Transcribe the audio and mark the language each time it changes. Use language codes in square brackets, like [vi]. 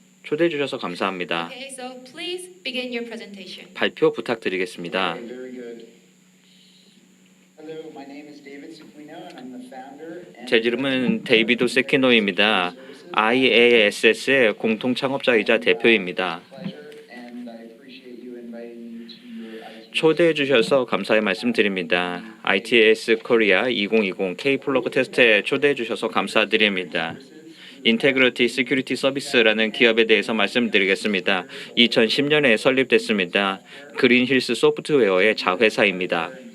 [ko] 초대해 주셔서 감사합니다. [en] Okay, so please begin your presentation. [ko] 발표 부탁드리겠습니다. [en] Okay, very good. Hello, my name is David Sequino and I'm the founder and [ko] 제 이름은 데이비드 세키노입니다. IASS의 공통 창업자이자 대표입니다. [en] pleasure and I appreciate you inviting me to your IT. [ko] 초대해 주셔서 감사의 말씀드립니다. ITS 코리아 2020 K 플러그 테스트에 초대해 주셔서 감사드립니다. 인테그리티 시큐리티 서비스라는 기업에 대해서 말씀드리겠습니다. 2010년에 설립됐습니다. 그린힐스 소프트웨어의 자회사입니다.